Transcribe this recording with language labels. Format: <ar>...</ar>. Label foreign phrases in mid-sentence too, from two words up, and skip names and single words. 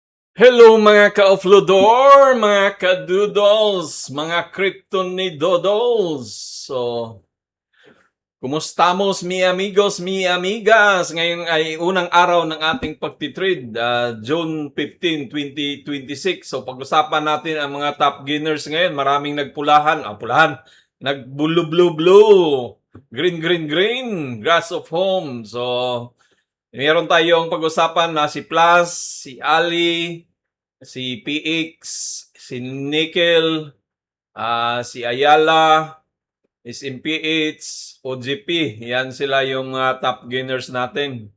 <tl>Hello mga ka-offloador, mga ka-doodles, mga krypton ni Doodles.</tl> <es>So, kumustamos mi amigos, mi amigas?</es> <tl>Ngayon ay unang araw ng ating pagtitrade, June 15, 2026. So, pag-usapan natin ang mga</tl> <en>top gainers</en> <tl>ngayon. Maraming pulahan, nag-blue, green,</tl> <en>grass of home.</en> <tl>So, meron tayong pag-usapan na si Plus, si Ali, si PX, si Nickel, si Ayala, SMPH, OGP. Yan sila yung</tl> <en>top gainers</en> <tl>natin.</tl>